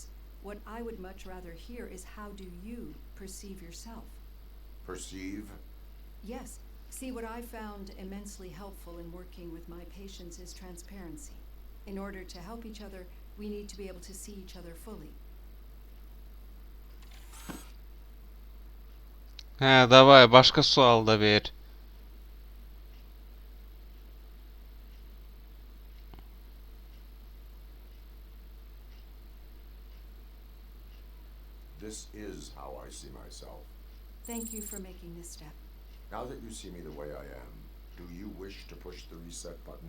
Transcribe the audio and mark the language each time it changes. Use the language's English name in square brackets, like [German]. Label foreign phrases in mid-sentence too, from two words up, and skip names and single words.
[English] What I would much rather hear is how do you perceive yourself? Perceive? Yes. See, what I found immensely helpful in working with my patients is transparency. In order to help each other, we need to be able to see each other fully. [Azerbaijani] Hə, davay, başqa sual da ver. [English] This is how I see myself. Thank you for making this step. Now that you see me the way I am, Do you wish to push the reset button?